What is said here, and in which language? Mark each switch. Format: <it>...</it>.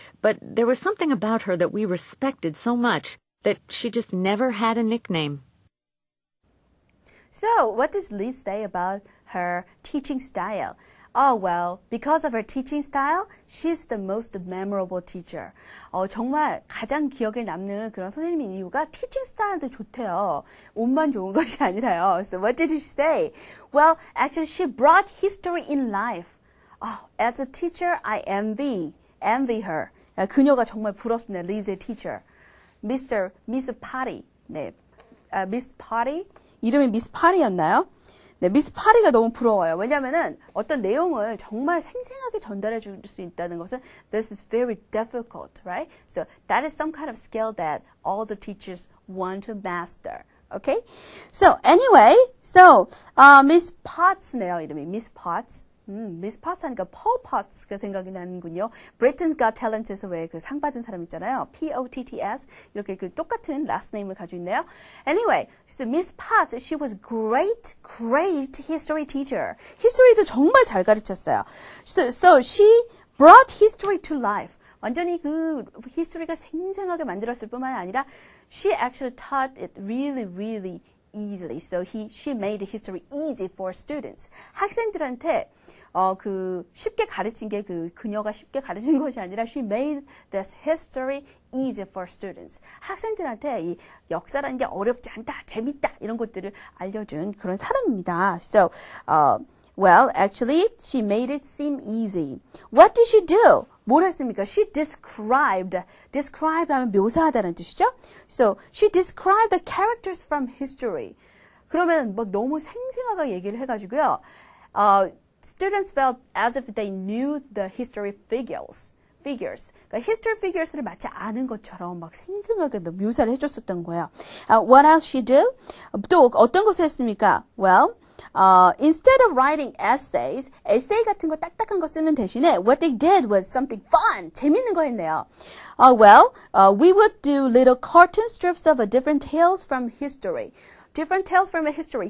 <en>But there was something about her that we respected so much that she just never had a nickname. So, what does Liz say about her teaching style? Oh, well, because of her teaching style, she's the most memorable teacher.</en> <ko>정말 가장 기억에 남는 그런 선생님인 이유가 teaching style도 좋대요. 옷만 좋은 것이 아니라요.</ko> <en>So what did she say? Well, actually, she brought history in life. As a teacher, I envy her.</en> <ko>그녀가 정말 부럽습니다. Liz의 teacher. Miss Potty. 네. Miss Potty? 이름이 Miss Potty였나요? 네, 미스 파리가 너무 부러워요. 왜냐면은 어떤 내용을 정말 생생하게 전달해 줄 수 있다는 것은</ko> <en>this is very difficult, right? So that is some kind of skill that all the teachers want to master. Okay? So anyway, Miss Potts네요, 이름이. Miss Potts.</en> <ko>Miss Potts 하니까 Paul Potts가 생각이 나는군요. Britain's Got Talent에서 왜 그 상 받은 사람 있잖아요.</ko> <en>P-O-T-T-S.</en> <ko>이렇게 그 똑같은 last name을 가지고 있네요.</ko> <en>Anyway, so Miss Potts, she was great history teacher.</en> <ko>History도 정말 잘 가르쳤어요.</ko> <en>So she brought history to life.</en> <ko>완전히 그 history가 생생하게 만들었을 뿐만 아니라</ko> <en>she actually taught it really easily. So she made history easy for students.</en> <ko>학생들한테 쉽게 가르친 게 그녀가 쉽게 가르친 것이 아니라</ko> <en>she made this history easy for students.</en> <ko>학생들한테 이 역사라는 게 어렵지 않다, 재밌다 이런 것들을 알려준 그런 사람입니다.</ko> <en>So, well, actually, she made it seem easy. What did she do?</en> <ko>뭘 했습니까?</ko> <en>She described</en> <ko>하면 묘사하다는 뜻이죠.</ko> <en>So, she described the characters from history.</en> <ko>그러면 막 너무 생생하게 얘기를 해가지고요.</ko> <en>Students felt as if they knew the history figures.</en> <ko>그러니까 history figures를 마치 아는 것처럼 막 생생하게 묘사를 해줬었던 거예요.</ko> <en>What else she do?</en> <ko>또 어떤 것을 했습니까?</ko> <en>Well, instead of writing essays,</en> <ko>에세이 같은 거 딱딱한 거 쓰는 대신에</ko> <en>what they did was something fun,</en> <ko>재밌는 거 했네요.</ko> <en>We would do little cartoon strips of different tales from history. Different tales from history.</en>